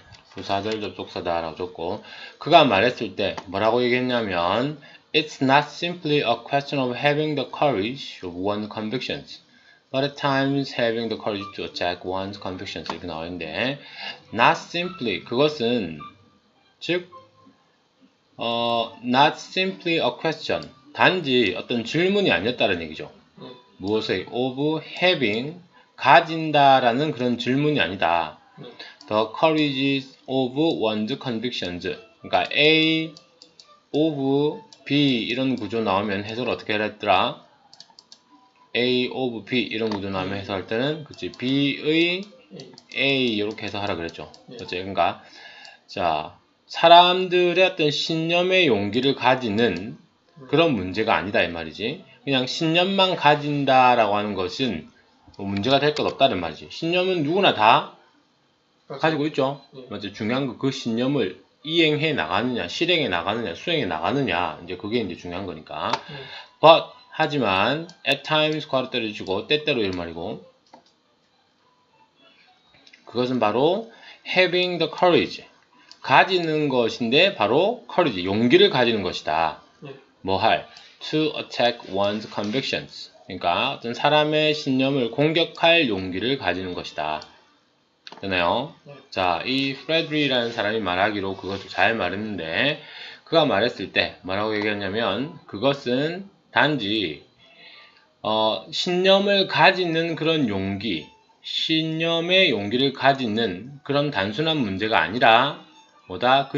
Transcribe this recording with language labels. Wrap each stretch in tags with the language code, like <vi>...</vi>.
<ko>부사절 접속사다라고 적고 그가 말했을 때 뭐라고 얘기했냐면</ko> <en>It's not simply a question of having the courage of one's convictions but at times having the courage to attack one's convictions</en> <ko>이렇게 나오는데</ko> <en>not simply</en> <ko>그것은 즉</ko> <en>not simply a question</en> <ko>단지 어떤 질문이 아니었다는 얘기죠. 무엇의</ko> <en>of having</en> <ko>가진다라는 그런 질문이 아니다.</ko> <en>The courage of one's convictions.</en> <ko>그러니까 A of B 이런 구조 나오면 해석을 어떻게 해야 했더라? A of B 이런 구조 나오면 해석할 때는 그치 B의 A 이렇게 해석하라 그랬죠. 그치? 그러니까 자 사람들의 어떤 신념의 용기를 가지는 그런 문제가 아니다 이 말이지. 그냥 신념만 가진다라고 하는 것은 문제가 될 것 없다는 말이지. 신념은 누구나 다 가지고 있죠. 맞죠? 중요한 거 그 신념을 이행해 나가느냐, 실행해 나가느냐, 수행해 나가느냐, 이제 그게 이제 중요한 거니까. But 하지만</ko> <en>at times</en> <ko>괄호 때려주고 때때로 이런 말이고. 그것은 바로</ko> <en>having the courage</en> <ko>가지는 것인데 바로 courage 용기를 가지는 것이다. 뭐 할?</ko> <en>To attack one's convictions.</en> <ko>그러니까 어떤 사람의 신념을 공격할 용기를 가지는 것이다. 되나요? 자, 이 프레드리라는 사람이 말하기로 그것을 잘 말했는데 그가 말했을 때 뭐라고 얘기했냐면 그것은 단지 신념을 가지는 그런 용기, 신념의 용기를 가지는 그런 단순한 문제가 아니라 뭐다?</ko>